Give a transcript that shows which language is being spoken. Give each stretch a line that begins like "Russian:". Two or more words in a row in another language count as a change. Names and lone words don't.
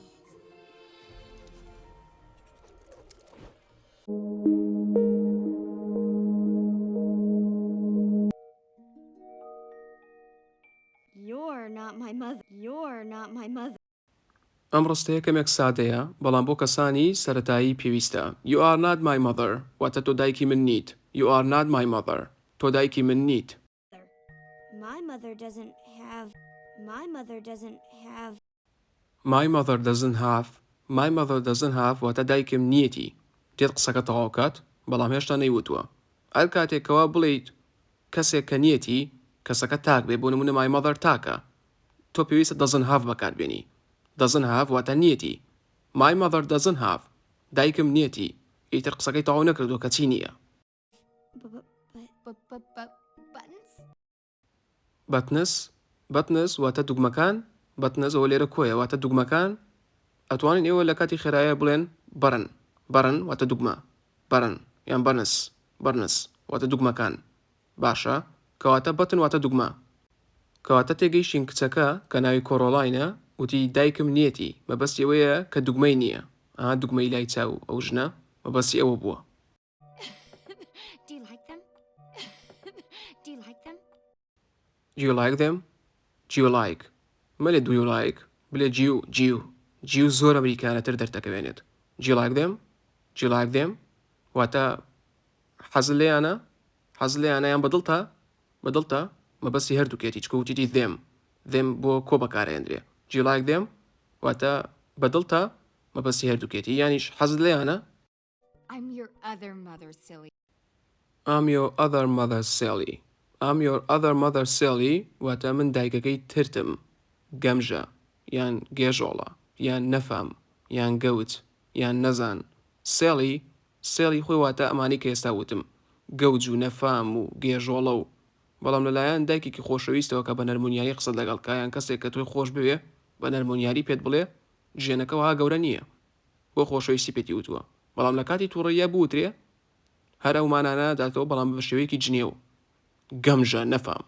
Central Kurdish: ئەم ڕستەیە کەمێک سادەیە بەڵام بۆ کەسانی سەرەتایی پێویستە.
English: You are not my mother
Central Kurdish: واتە تۆ دایکی من نیت.
English: You are not my mother.
Central Kurdish: تۆ دایکی من نیت.
English: My mother doesn't have. My mother doesn't have. My mother doesn't have
Central Kurdish: واتە دایکم نیەتی. دێت قسەکە تەواو کات بەڵام هێشتا نەیوتووە. هەر کاتێکەوە بڵێیت کەسێک کە نیەتی کەسەکە تاک بێ بۆ نمونە
English: my mother
Central Kurdish: تاکە تۆ پێویستە
English: doesn't have
Central Kurdish: بەکاربێنی.
English: doesn't have
Central Kurdish: واتە نیەتی.
English: My mother doesn't have.
Central Kurdish: دایکم نیەتی. ئیتر قسەکەی تەواو نەکردو کە چی نییە. بەتنس واتە دوگمەکان بەتنس ئەوە لێرە کۆیە واتە دوگمەکان ئەتوانین ئێوە لە کاتی خێرایە بڵێن بەرن واتە دوگمە بەرن یان بەرنس واتە دوگمەکان باشە کەواتە بەتن واتە دوگمە کەواتە تێگەیشتین کچەکە کە ناوی کۆراڵاینە وتی دایکم نیەتی مەبەستی ئەوەیە کە دوگمەی نییە دوگمەی لای چاو ئەو ژنە مەبەستی ئەوە بووە.
English: Do you like them? Do you like? مەلێ do you like؟
Central Kurdish: بلێ جیو زۆر ئەمریکانەتر دەردەکەوێنێت.
English: Do you like them? Do you like them؟
Central Kurdish: واتە حەزت لێیانە یان بەدڵتە مەبەستی هەردووکێتی چکە وتیتی them بۆ کۆ بەکارهێنرێ.
English: Do you like them؟
Central Kurdish: واتە بەدڵتە مەبەستی هەردووکێتی یانیش حەزت لێیانە.
English: I'm your other mother, silly. I'm your other mother, silly. I'm your other mother, silly.
Central Kurdish: واتە من دایکەکەی ترتم گەمژە یان گێژۆڵە یان نەفام یان گەوت یان نەزان. silly خۆی واتە ئەمانی کە ئێستا وتم گەوج و نەفام و گێژۆڵە و بەڵام لەلایەن دایکێکی خۆشەویستەوە کە بە نەرمونیایی قسە لەگەڵ کایان کەسێک کە تۆی خۆش بوێ بە نەرمونیاری پێت بڵێ ژێنەکە وها گەورە نییە بۆ خۆشەویستی پێتی وتووە بەڵام لە کاتی تووڕەیە بوترێ هەر ئەومانانە داتەوە بەڵام بە شێوەیەکی جنێ و گەمژە نەفام.